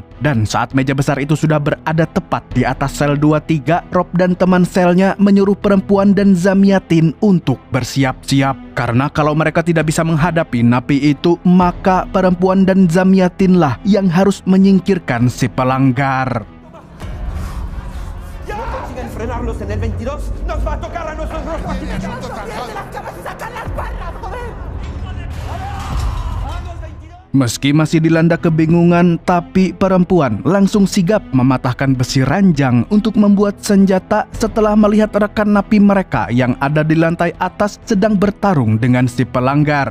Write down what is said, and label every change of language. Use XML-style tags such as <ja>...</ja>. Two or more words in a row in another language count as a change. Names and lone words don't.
<id>Dan saat meja besar itu sudah berada tepat di atas sel 23, Rob dan teman selnya menyuruh perempuan dan Zamyatin untuk bersiap-siap. Karena kalau mereka tidak bisa menghadapi napi itu, maka perempuan dan Zamyatinlah yang harus menyingkirkan si pelanggar.</id> <es>No consiguen frenarlos en el 22, nos va a tocar a nosotros. ¡Sacan las barras, joder!</es> <id>Meski masih dilanda kebingungan, tapi perempuan langsung sigap mematahkan besi ranjang untuk membuat senjata setelah melihat rekan napi mereka yang ada di lantai atas sedang bertarung dengan si pelanggar.</id>